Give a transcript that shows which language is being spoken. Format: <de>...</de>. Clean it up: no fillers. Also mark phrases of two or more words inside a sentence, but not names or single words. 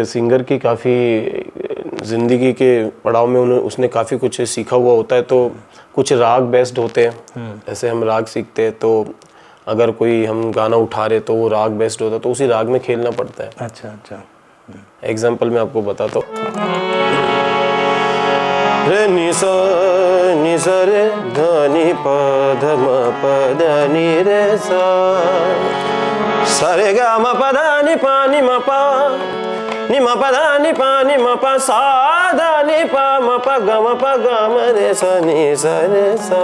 <hi>सिंगर की काफ़ी ज़िंदगी के पड़ाव में उसने काफ़ी कुछ सीखा हुआ होता है, तो कुछ राग बेस्ड होते हैं। ऐसे हम राग सीखते हैं, तो अगर कोई हम गाना उठा रहे तो वो राग बेस्ड होता है, तो उसी राग में खेलना पड़ता है। अच्छा अच्छा। एग्जाम्पल मैं आपको बताता हूँ। रे नि सा रे ध नि प ध म प ध नि रे सा, सा रे ग म प ध नि प नि म प नि म प ध नि प नि म प सा ध नि प म प ग म प ग म रे सा नि सा रे सा।</hi>